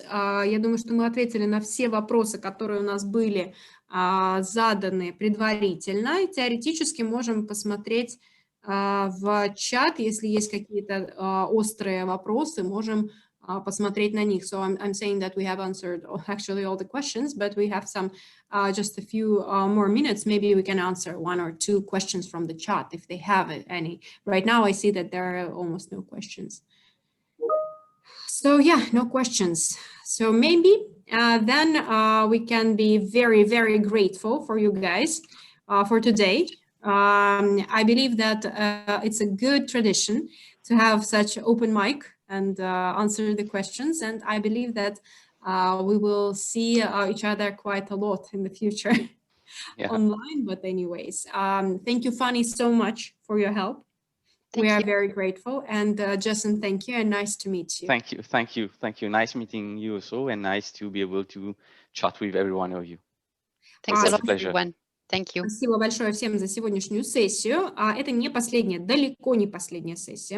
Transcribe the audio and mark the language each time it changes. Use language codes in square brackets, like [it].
[ru] Я думаю, что мы ответили на все вопросы, которые у нас были заданы предварительно. И теоретически можем посмотреть в чат, если есть какие-то острые вопросы, можем посмотреть на них. [en] So I'm saying that we have answered actually all the questions, but we have some just a few more minutes. Maybe we can answer 1 or 2 questions from the chat if they have any. Right now, I see that there are almost no questions. So yeah, no questions. So maybe then we can be very, very grateful for you guys for today. I believe that it's a good tradition to have such open mic and answer the questions. And I believe that we will see each other quite a lot in the future online. But anyways, thank you, Fanny, so much for your help. We are very grateful. And Jessen, thank you, and nice to meet you. Thank you, thank you, thank you. Nice meeting you also, and nice to be able to chat with every one of you. Thanks a lot, everyone. Thank you. [ru] Спасибо большое всем за сегодняшнюю сессию. Это не последняя, далеко не последняя сессия.